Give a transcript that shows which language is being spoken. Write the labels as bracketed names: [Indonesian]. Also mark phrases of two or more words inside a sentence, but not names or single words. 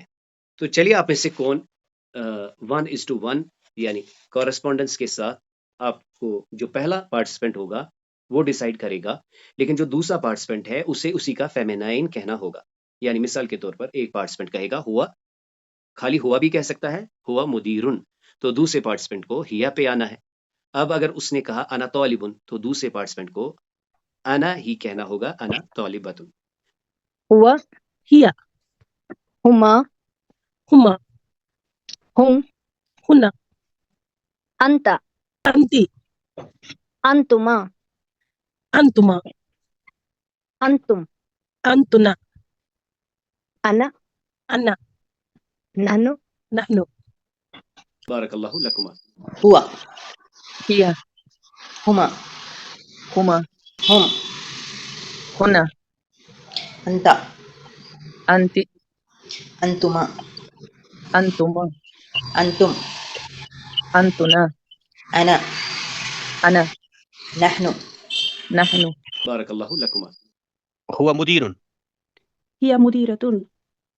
[Urdu] تو چلیے آپ میں سے کون 1:1 یعنی کورسپونڈنس کے ساتھ آپ کو جو پہلا پارٹیسپینٹ ہوگا وہ ڈیسائیڈ کرے گا، لیکن جو دوسرا پارٹیسپینٹ ہے اسے اسی کا فیمینائن کہنا ہوگا. یعنی مثال کے طور پر ایک پارٹیسپینٹ کہے گا ہوا، خالی ہوا بھی کہہ سکتا ہے، [Arabic] ہوا مدیرن، [Urdu] تو دوسرے پارٹیسپینٹ کو ہیا پہ آنا ہے. اب اگر اس نے کہا [Arabic] انا طالبن [Urdu] تو دوسرے پارٹیسپینٹ کو انا ہی کہنا ہوگا، [Arabic] انا طالبتن. ہوا، ہیا، ہما، ہما، ہم، ہنا، انت، انتی، انتما، انتما، انتم، انتنا، انا، انا، نحنو، نحنو. بارک اللہ لکما. ہوا، ہیا، ہما، ہما، ہم، ہنا، انتا، انتی، انتما، انتما، انتم، انتنا، انا، انا، نحنو. نحنو. بارک اللہ لکما. هو مدير. هي مديرة.